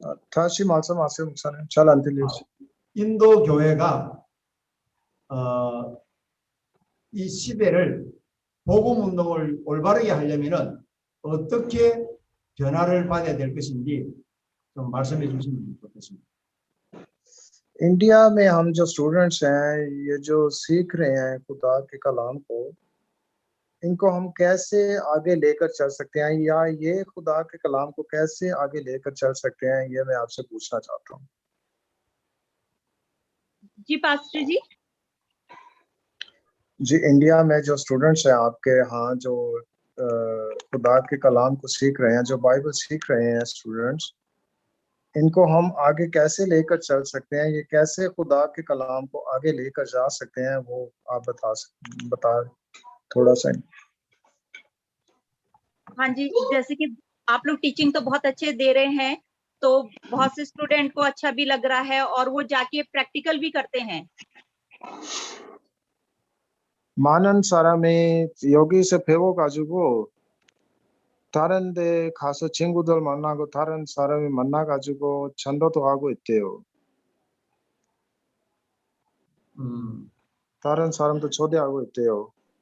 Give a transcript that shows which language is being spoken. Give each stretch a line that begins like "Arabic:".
Korean: 다시 말씀하세요, 목사님. 잘 안 들려요. 인도 교회가 이 시대를 복음 운동을 올바르게 하려면은 어떻게 변화를 받아야 될 것인지 좀 말씀해 주시면 좋겠습니다.
Hindi: India में हम जो स्टूडेंट्स हैं, ये जो सीख रहे हैं खुदा के कलाम को, इनको हम कैसे आगे लेकर चल सकते हैं, या ये खुदा के कलाम को कैसे आगे लेकर चल सकते हैं, ये मैं आपसे पूछना चाहता हूँ। जी पास्टर जी। जी, इंडिया में जो स्टूडेंट्स हैं आपके यहाँ, जो खुदा के कलाम को सीख रहे हैं, जो बाइबल सीख रहे हैं स्टूडेंट्स, इनको हम आगे कैसे लेकर चल सकते हैं, ये कैसे खुदा के कलाम को आगे लेकर जा सकते हैं, वो आप बता थोड़ा सा। हाँ जी, जैसे कि आप लोग टीचिंग तो बहुत अच्छे दे रहे हैं, तो बहुत से स्टूडेंट को अच्छा भी लग रहा है और वो जाके प्रैक्टिकल भी करते हैं।
Korean: 많은 사람이 여기서 배워가지고 다른 데 가서 친구들 만나고 다른 사람이 만나가지고 전도도 하고 있대요. 다른 사람도 초대하고 있대요.